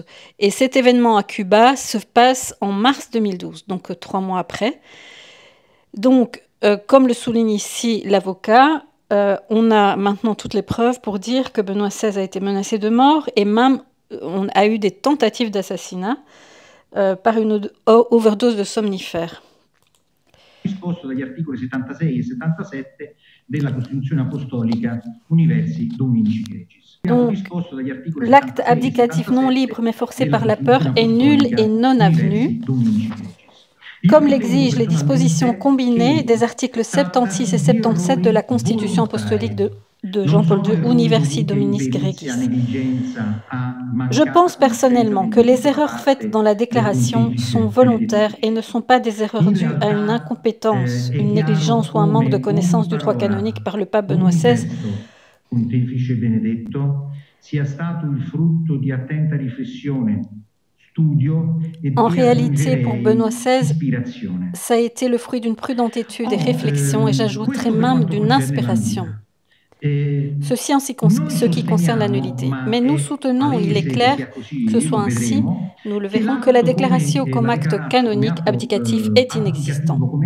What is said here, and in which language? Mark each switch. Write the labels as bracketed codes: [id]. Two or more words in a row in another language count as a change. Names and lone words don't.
[fr] Et cet événement à Cuba se passe en mars 2012, donc 3 mois après. Donc, comme le souligne ici l'avocat, on a maintenant toutes les preuves pour dire que Benoît XVI a été menacé de mort et même on a eu des tentatives d'assassinat par une overdose de somnifères. [it] Disposto dagli articoli 76 e 77 della Costituzione Apostolica Universi Dominici Gregis. [fr] Donc, l'acte abdicatif non libre mais forcé par la peur est nul et non avenu, comme l'exigent les dispositions combinées des articles 76 et 77 de la Constitution apostolique de Jean-Paul II, Universi Dominis Gregis. Je pense personnellement que les erreurs faites dans la déclaration sont volontaires et ne sont pas des erreurs dues à une incompétence, une négligence ou un manque de connaissance du droit canonique par le pape Benoît XVI. [it] Pontefice Benedetto sia stato il frutto di attenta riflessione. [fr] En réalité, pour Benoît XVI, ça a été le fruit d'une prudente étude et réflexion, et j'ajouterais même d'une inspiration. Ceci en ce qui concerne la nullité. Mais nous soutenons, il est clair, que ce soit ainsi, nous le verrons, que la déclaration comme acte canonique abdicatif est inexistant.